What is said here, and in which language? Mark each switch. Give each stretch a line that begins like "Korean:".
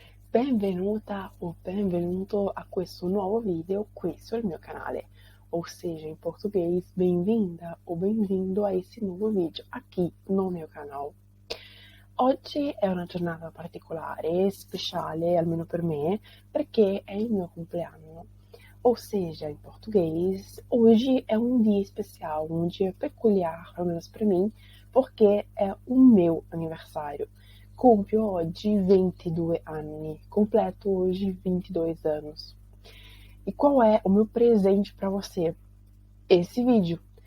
Italian: Benvenuta o benvenuto a questo nuovo video qui sul mio canale,
Portuguese: ou seja, em português, bem-vinda ou bem-vindo a esse nuovo vídeo aqui no meu canal.
Italian: Oggi è una giornata particolare, speciale, almeno per me, perché è il mio compleanno.
Portuguese: Ou seja, em português, hoje é um dia especial, um dia peculiar, pelo menos para mim, porque é o meu aniversário.
Italian: Compio oggi 22 anni,
Portuguese: completo hoje 22 anos. E qual é o meu presente para você? Esse vídeo.